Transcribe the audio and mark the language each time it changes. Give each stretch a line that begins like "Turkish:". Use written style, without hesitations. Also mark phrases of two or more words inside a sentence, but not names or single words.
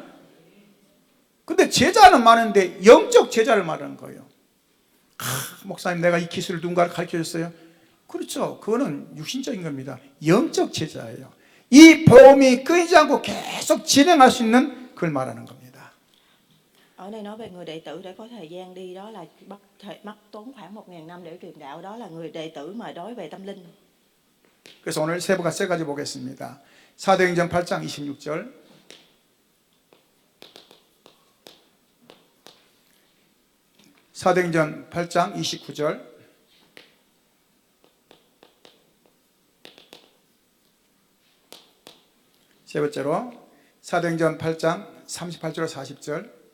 Korean: 근데 제자는 많은데 영적 제자를 말하는 거예요. 목사님 내가 이 기술을 누군가를 가르쳐줬어요. 그렇죠. 그거는 육신적인 겁니다. 영적 제자예요. 이 복음이 끊이지 않고 계속 진행할 수 있는 그걸 말하는 겁니다.
Vietnamese: Ở đây nói về người đệ tử để có thời gian đi, đó là mất tốn khoảng 1000 năm để truyền đạo, đó là người đệ tử mà nói về tâm linh.
Korean: 그래서 오늘 세 가지 보겠습니다. 사도행전 8장 26절. 사도행전 8장 29절. 세 번째로 사도행전 8장 38절 40절.